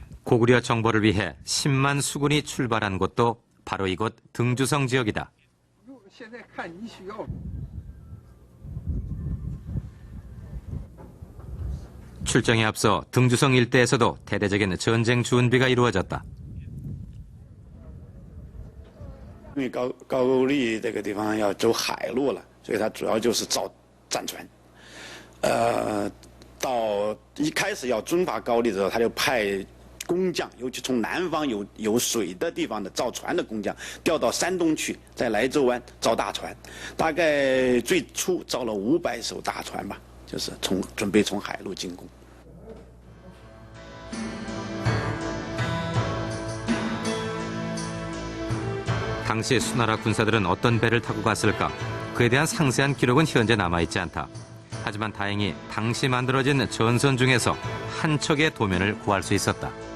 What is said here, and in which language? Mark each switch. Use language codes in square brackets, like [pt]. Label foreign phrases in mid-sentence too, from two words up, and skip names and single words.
[ko] 고구려 정벌을 위해 10만 수군이 출발한 곳도 바로 이곳 등주성 지역이다. 출정에 앞서 등주성 일대에서도 대대적인 전쟁 준비가 이루어졌다. [zh] 因为高丽这个地方要走海路了，所以它主要就是造战船。到一开始要征伐高丽的时候，他就派工匠，尤其从南方有水的地方的造船的工匠，调到山东去，在莱州湾造大船。大概最初造了500艘大船吧，就是准备从海路进攻。 [ko] 당시 수나라 군사들은 어떤 배를 타고 갔을까? 그에 대한 상세한 기록은 현재 남아있지 않다. 하지만 다행히 당시 만들어진 전선 중에서 한 척의 도면을 구할 수 있었다.